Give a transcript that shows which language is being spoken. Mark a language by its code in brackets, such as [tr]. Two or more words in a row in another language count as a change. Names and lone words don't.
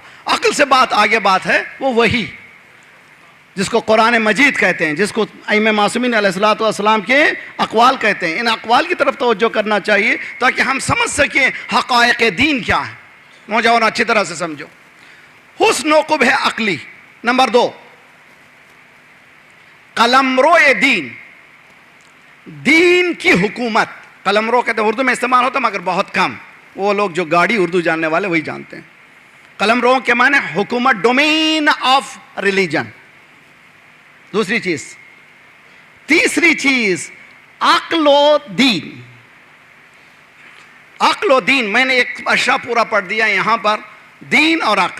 [ur] عقل سے بات آگے بات ہے وہ وہی جس کو قرآن مجید کہتے ہیں, جس کو ائمہ معصومین علیہ السلام کے اقوال کہتے ہیں. ان اقوال کی طرف توجہ کرنا چاہیے تاکہ ہم سمجھ سکیں حقائق دین کیا ہے. نوجوان اچھی طرح سے سمجھو. حسن و قبح عقلی. نمبر 2, قلمرو دین, دین کی حکومت. قلم رو کہتے ہیں، اردو میں استعمال ہوتا ہے مگر بہت کم، وہ لوگ جو گاڑی اردو جاننے والے وہی جانتے ہیں. قلم رو کے معنی حکومت، [en] domain of religion. [ur] دوسری چیز. تیسری چیز عقل و دین. عقل و دین، میں نے ایک اشرا پورا پڑھ دیا یہاں پر، دین اور عقل.